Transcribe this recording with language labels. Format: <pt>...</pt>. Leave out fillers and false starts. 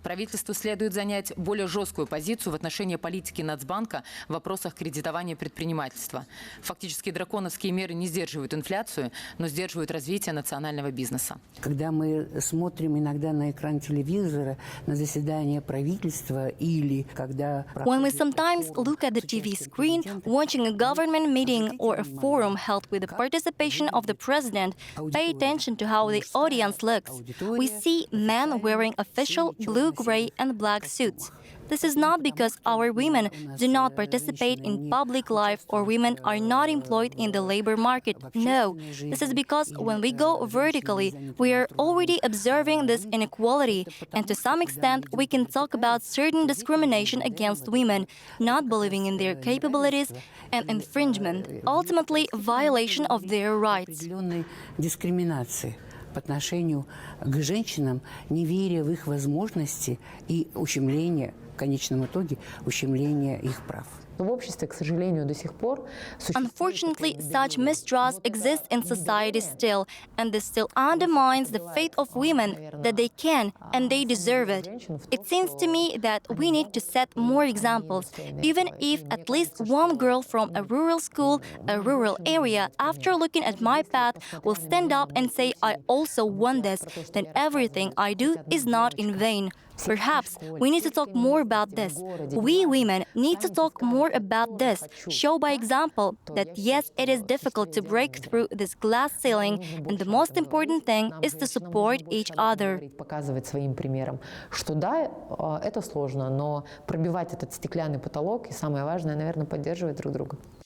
<ru>Правительству следует занять более жесткую позицию в отношении политики Нацбанка в вопросах кредитования предпринимательства. Фактически драконовские меры не сдерживают инфляцию, но сдерживают развитие национального бизнеса. Когда мы смотрим иногда на экран телевизора, на заседание правительства или когда...</ru> <en>When we sometimes look at the TV screen, watching a government meeting or a forum held with the participation of the president, pay attention to how the audience looks. We see men wearing official blue, gray, and black suits. This is not because our women do not participate in public life or women are not employed in the labor market. No, this is because when we go vertically, we are already observing this inequality, and to some extent we can talk about certain discrimination against women, not believing in their capabilities, and infringement, ultimately violation of their rights.</en> <ru>Дискриминации по отношению к женщинам, не веря в их возможности и ущемление, в конечном итоге, ущемление их прав. В обществе, к сожалению, до сих пор</ru> <en>Unfortunately, such mistrust exists in society still, and this still undermines the faith of women that they can and they deserve it. It seems to me that we need to set more examples, even if at least one girl from a rural school, a rural area, after looking at my path, will stand up and say, I also want this, then everything I do is not in vain. Perhaps we need to talk more about this. We women need to talk more about this, show by example that yes, it is difficult to break through this glass ceiling, and the most important thing is to support each other.</en> <ru>Показывать своим примером, что да, это сложно, но пробивать этот стеклянный потолок и самое важное, наверное, поддерживать друг друга.</ru>